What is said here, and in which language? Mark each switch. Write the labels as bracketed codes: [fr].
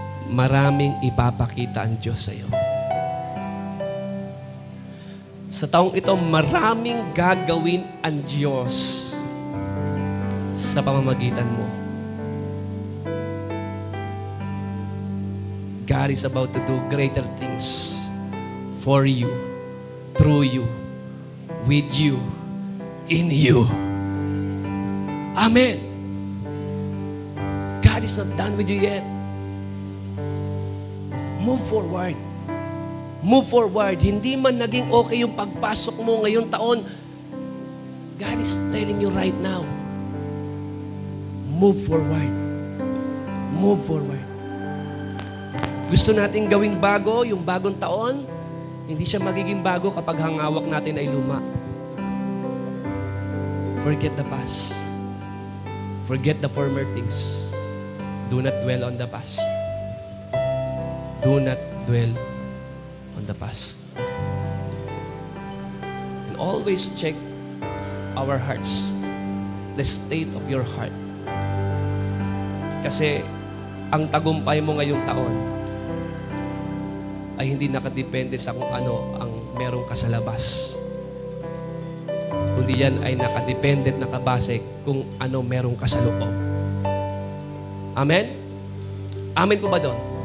[tl] Maraming ipapakita ang Diyos sa iyo. Sa taong ito, maraming gagawin ang Diyos sa pamamagitan mo. [en] God is about to do greater things for you, through you, with you, in you. Amen. God is not done with you yet. Move forward. Move forward. [tl] Hindi man naging okay yung pagpasok mo ngayong taon, [en] God is telling you right now, move forward. Move forward. [tl] Gusto nating gawing bago, yung bagong taon, hindi siya magiging bago kapag hangawak natin ay luma. [en] Forget the past. Forget the former things. Do not dwell on the past. Do not dwell on the past. And always check our hearts, the state of your heart. [tl] Kasi ang tagumpay mo ngayong taon ay hindi nakadepende sa kung ano ang meron ka sa labas. Kundi yan ay nakadepende at nakabase kung ano meron ka sa loob. Amen? Amen po ba doon?